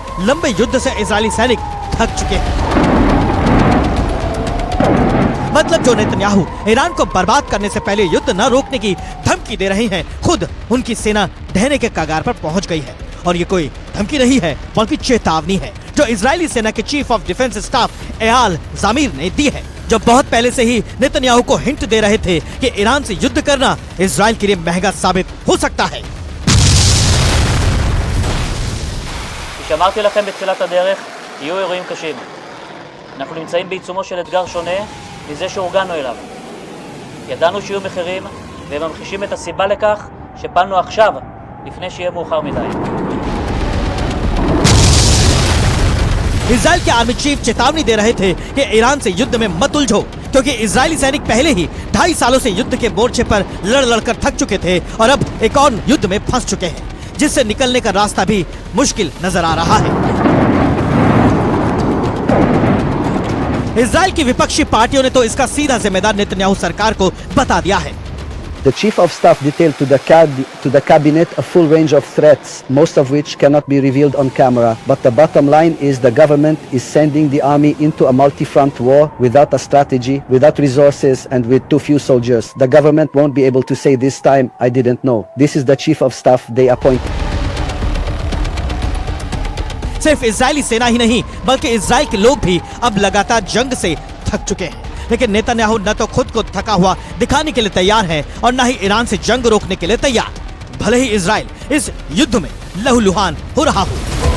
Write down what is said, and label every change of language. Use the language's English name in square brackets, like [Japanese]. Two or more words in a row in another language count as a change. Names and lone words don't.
[Hindi] लंबे युद्ध से इजरायली सैनिक थक चुके हैं। मतलब जो नेतन्याहू ईरान को बर्बाद करने से पहले युद्ध न रोकने की धमकी दे रहे हैं, खुद उनकी सेना ढहने के कगार पर पहुंच गई है। और ये कोई धमकी नहीं है बल्कि चेतावनी है जो इजरायली सेना के [English] Chief of Defense Staff [Hindi] एयाल जामीर ने दी है, जो बहुत पहले से ही नेतन्याहू को हिंट दे रहे थे कि ईरान से युद्ध करना इजराइल के लिए महंगा साबित हो सकता है। [Hebrew] שאמרתי לכם בתחילת הדרך, יהיו אירועים קשים. אנחנו נמצאים בעיצומו של אתגר שונה מזה שהורגלנו אליו. ידענו שיהיו מחירים והם ממחישים את הסיבה לכך שפעלנו עכשיו לפני שיהיה מאוחר מדי. [Hindi] इजराइल के आर्मी चीफ चेतावनी दे रहे थे कि ईरान से युद्ध में मत उलझो, क्योंकि इजरायली सैनिक पहले ही 2.5 सालों से युद्ध के मोर्चे पर लड़ कर थक चुके थे और अब एक और युद्ध में फंस चुके हैं, जिससे निकलने का रास्ता भी मुश्किल नजर आ रहा है। इजराइल की विपक्षी पार्टियों ने तो इसका सीधा जिम्मेदार नेतन्याहू सरकार को बता दिया है। [English] The Chief of Staff detailed to the cabinet a full range of threats, most of which cannot be revealed on camera. But the bottom line is the government is sending the army into a multi-front war without a strategy, without resources, and with too few soldiers. The government won't be able to say this time, "I didn't know." This is the Chief of Staff they appointed. [Hindi] सिर्फ इजरायली सेना ही नहीं बल्कि इजराइल के लोग भी अब लगातार जंग से थक चुके हैं। लेकिन नेतन्याहू न तो खुद को थका हुआ दिखाने के लिए तैयार है और न ही ईरान से जंग रोकने के लिए तैयार, भले ही इजराइल इस युद्ध में लहूलुहान हो रहा हो।